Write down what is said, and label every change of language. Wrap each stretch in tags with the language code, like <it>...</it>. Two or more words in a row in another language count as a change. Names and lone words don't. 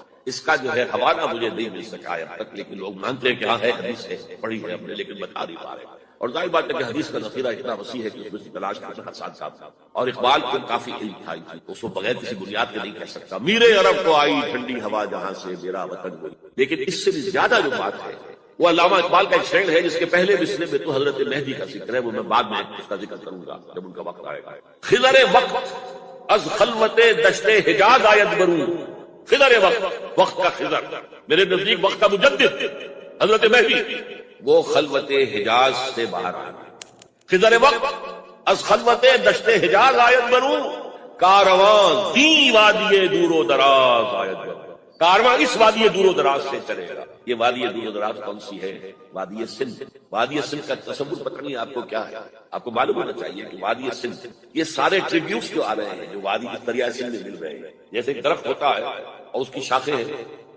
<ur>اس کا جو ہے حوالہ مجھے نہیں مل سکا اب تک، لیکن لوگ مانتے ہیں کہ ہاں ہے، حدیث ہے، پڑھی ہے ہم نے، لیکن بتا نہیں پا رہے، اور ظاہر بات ہے کہ حدیث کا ذخیرہ اتنا وسیع ہے کہ اس میں سے تلاش کرنا ساتھ ساتھ، اور اقبال کو کافی علم تھا اس کو بغیر کسی بنیاد کے نہیں کہہ سکتا، میرے عرب کو آئی ٹھنڈی ہوا جہاں سے، میرا وطن وہی۔ لیکن اس سے بھی زیادہ جو بات ہے وہ علامہ اقبال کا ایک شعر ہے جس کے پہلے مصرے میں تو حضرت مہدی کا ذکر ہے، وہ میں بعد میں اس کا ذکر کروں گا جب ان کا وقت آئے گا۔</ur> <fa>خضر وقت از خلوت دشت حجاز آید برون،</fa> <ur>خضر وقت کا خضر، میرے نزدیک وقت کا مجدد حضرت مہدی، وہ خلوت حجاز سے باہر آئے۔</ur> <fa>خضر وقت از خلوت دشت حجاز آید برون، کارواں دی وادی دور و دراز آید برون،</fa> <ur>کارواں اس وادی دور و دراز سے چلے گا۔ یہ وادی دور و دراز کون سی ہے؟ وادی سندھ۔ وادی سندھ کا تصور پتہ نہیں آپ کو کیا ہے، آپ کو معلوم ہونا چاہیے کہ وادی سندھ، یہ سارے ٹریبیوٹس جو آ رہے ہیں جو وادی دریائے سندھ میں مل رہے ہیں، جیسے ایک درخت ہوتا ہے اور اس کی شاخیں ہیں،</ur>